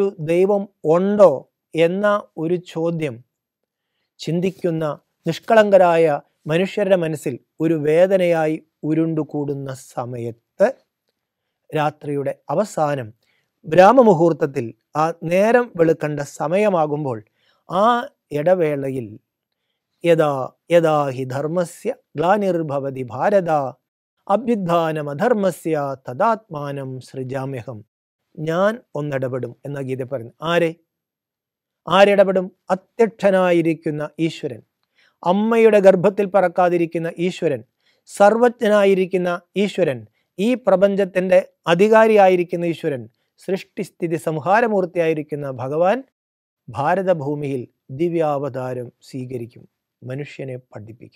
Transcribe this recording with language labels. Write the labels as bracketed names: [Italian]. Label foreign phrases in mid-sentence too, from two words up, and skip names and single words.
[Malayalam] ദൈവം ഉണ്ടോ എന്ന ഒരു ചോദ്യം ചിന്തിക്കുന്ന നിഷ്കളങ്കരായ മനുഷ്യരുടെ മനസ്സിൽ ഒരു വേദനയായി ഉരുണ്ടുകൂടുന്ന സമയത്ത്, രാത്രിയുടെ അവസാനം ബ്രാഹ്മമുഹൂർത്തത്തിൽ, ആ നേരം വെളുക്കേണ്ട സമയമാകുമ്പോൾ, ആ ഇടവേളയിൽ [Sanskrit] യഥാ യഥാ ഹി ധർമ്മസ്യ ഗ്ലാനിർഭവതി ഭാരത അഭ്യുത്ഥാനമധർമ്മസ്യ തദാത്മാനം സൃജാമ്യഹം. [Malayalam] ഞാൻ ഒന്നിടപെടും എന്ന ഗീത പറയുന്നു. ആരിടപെടും? അത്യക്ഷനായിരിക്കുന്ന ഈശ്വരൻ, അമ്മയുടെ ഗർഭത്തിൽ പറക്കാതിരിക്കുന്ന ഈശ്വരൻ, സർവജ്ഞനായിരിക്കുന്ന ഈശ്വരൻ, ഈ പ്രപഞ്ചത്തിൻ്റെ അധികാരിയായിരിക്കുന്ന ഈശ്വരൻ, സൃഷ്ടിസ്ഥിതി സംഹാരമൂർത്തിയായിരിക്കുന്ന ഭഗവാൻ ഭാരതഭൂമിയിൽ ദിവ്യാവതാരം സ്വീകരിക്കും, മനുഷ്യനെ പഠിപ്പിക്കും.